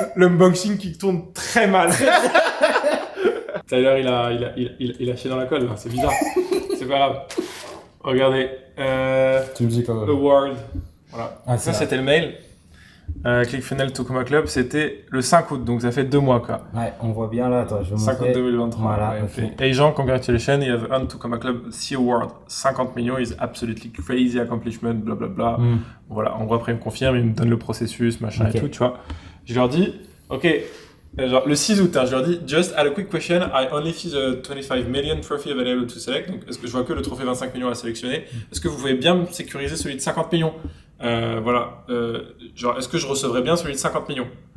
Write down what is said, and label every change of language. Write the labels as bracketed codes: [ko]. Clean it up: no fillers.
[fr] L'unboxing qui tourne très mal. Tyler, il a chié dans la colle, là. C'est bizarre. C'est pas grave. Regardez. Tu me dis quoi? Award. Voilà. Ah, ça, c'était le mail. ClickFunnels Tokuma Club, c'était le 5 août, donc ça fait 2 mois, quoi. Ouais, on voit bien là. Attends, je vais vous 5 août 2023. Voilà. Ouais, Okay. [en] Hey Jean, congratulations, you have earned Tokuma Club C Award. 50 millions is absolutely crazy accomplishment, [fr] blablabla. Voilà, en gros, après, il me confirme, il me donne le processus, machin et tout, tu vois. Je leur dis, ok, genre le 6 août, je leur dis, [en] just add a quick question, I only see the 25 million trophy available to select. [fr] Donc, est-ce que je vois que le trophée 25 millions à sélectionner? Est-ce que vous pouvez bien me sécuriser celui de 50 millions? Voilà, genre, est-ce que je recevrais bien celui de 50 millions?